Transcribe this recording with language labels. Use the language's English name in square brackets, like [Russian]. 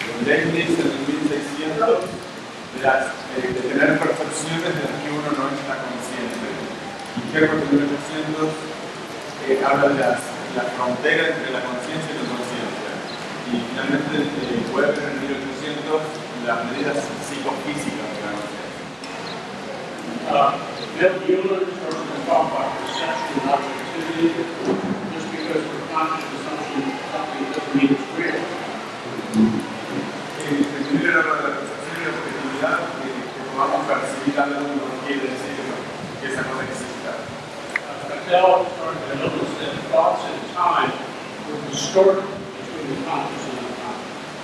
[Spanish] Leibniz en 1600 de tener percepciones de las que uno no está consciente. Y Herbert en 1800 habla de la frontera entre la conciencia y la inconsciencia. Y finalmente Weber en 1800 las medidas psicofísicas de la conciencia. [English] Bill Mueller started to talk about perception and objectivity. Just because we're conscious of something doesn't mean it's real. [Spanish] Primero habla de la percepción y la objetividad, que podamos percibir algo no quiere decir que esa cosa exista. [English] Patel started to notice that thoughts and time were distorted between the conscious and unconscious.